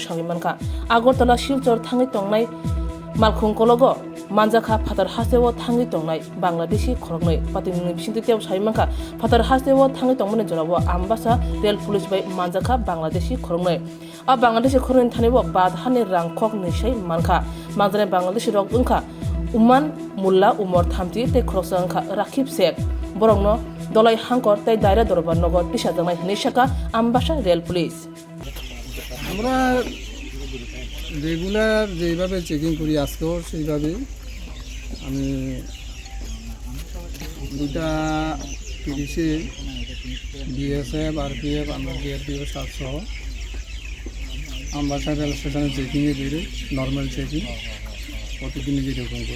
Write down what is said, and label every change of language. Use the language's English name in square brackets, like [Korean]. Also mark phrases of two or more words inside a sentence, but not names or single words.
[Kok Borok] sangimanka Agartala Silchor thangi tongnai malkhungkologo manjaka phatar hasebo thangi tongnai Bangladeshi khorongnoi patimoni bisinti tew saimanka phatar hasebo thangi tongmani jorabo ambasa rail police bai manjaka Bangladeshi khorongnoi a Bangladeshi khoron thanibo badhani rangkhok nisai manka manjane Bangladeshi rok ungkha Uman Mulla Umar Thamti te Krosangka Rakib Sek Borongno Dolai Hankor te Daira Dorban Nogor Tishadangai Nishaka Ambasha Rail Police [Bangla] আমরা রেগুলার যেভাবে চেকিং করি আজকেও সেইভাবে আমি দুটা পুলিশে বিএসএফ আরপিএফ আমরা ডিআরপিএফ সহ আমবাসা রেল স্টেশনে চেকিংয়ে বেরোই নর্মাল চেকিং প্রতিদিনই যেরকম করি